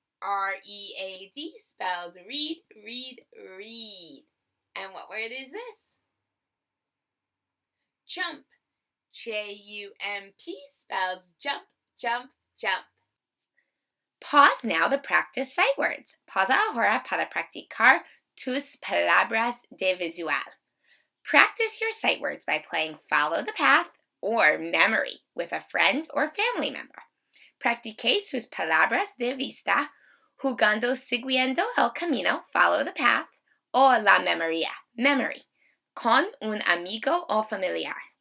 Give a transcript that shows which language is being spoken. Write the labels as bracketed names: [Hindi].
[English] R-E-A-D spells read, read, read. And what word is this? Jump. J-U-M-P spells jump, jump, jump. Pause now to practice sight words. [Spanish] Pausa ahora para practicar tus palabras de visual. [English] Practice your sight words by playing Follow the Path or Memory with a friend or family member. [Spanish] Practique sus palabras de vista jugando siguiendo el camino, Follow the Path, o la memoria, Memory, con un amigo o familiar.